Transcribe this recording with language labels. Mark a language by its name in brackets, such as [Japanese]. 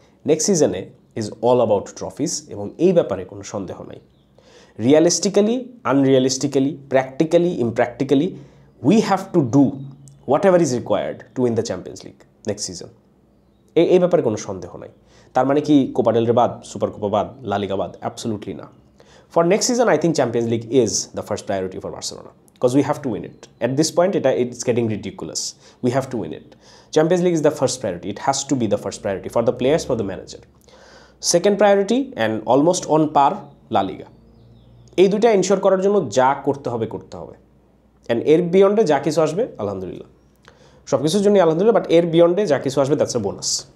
[English] next সিজনে is all about trophies, [Bangla] এবং এই ব্যাপারে কোনো সন্দেহ নাই। [English] Realistically, unrealistically, practically, impractically, we have to do whatever is required to win the champions league next season. [Bangla] এই ব্যাপারে কোনো সন্দেহ নাই। তার মানে কি কোপা ডেল রে বাদ, সুপার কোপা বাদ, লা লিগা বাদ? অ্যাবসলুটলি না। [English] For next season, I think Champions League is the first priority for Barcelona, because we have to win it. At this point, it's getting ridiculous. We have to win it. Champions League is the first priority. It has to be the first priority for the players, for the manager. Second priority, and almost on par, La Liga. [Bangla] এই দুইটা ensure করার জন্য যা করতে হবে। And এর বিয়ন্ডে যা কিছু আসবে আলহামদুলিল্লাহ, সব কিছুর জন্যই আলহামদুলিল্লাহ, বাট এর বিয়ন্ডে যা কিছু আসবে [English] That's a bonus.